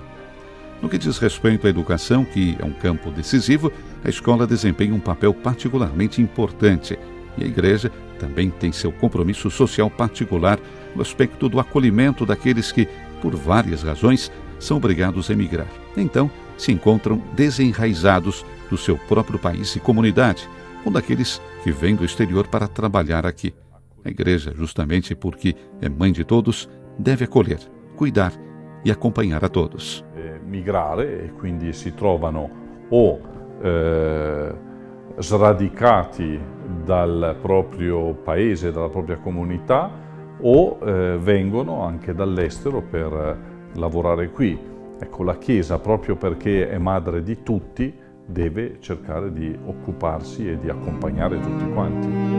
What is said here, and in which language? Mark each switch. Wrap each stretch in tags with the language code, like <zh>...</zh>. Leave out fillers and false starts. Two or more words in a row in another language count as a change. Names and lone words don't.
<pt>No que diz respeito à educação, que é um campo decisivo, a escola desempenha um papel particularmente importante, e a Igreja também tem seu compromisso social particular no aspecto do acolhimento daqueles que, por várias razões, são obrigados a emigrar. Então, se encontram desenraizados do seu próprio país e comunidade, ou daqueles que vêm do exterior para trabalhar aqui. A Igreja, justamente porque é mãe de todos, deve acolher, cuidar e acompanhar a todos.</pt> <it>Migrare e quindi si trovano o sradicati dal proprio paese, dalla propria comunità, o vengono anche dall'estero per lavorare qui. Ecco, la Chiesa, proprio perché è madre di tutti, deve cercare di occuparsi e di accompagnare tutti quanti.</it>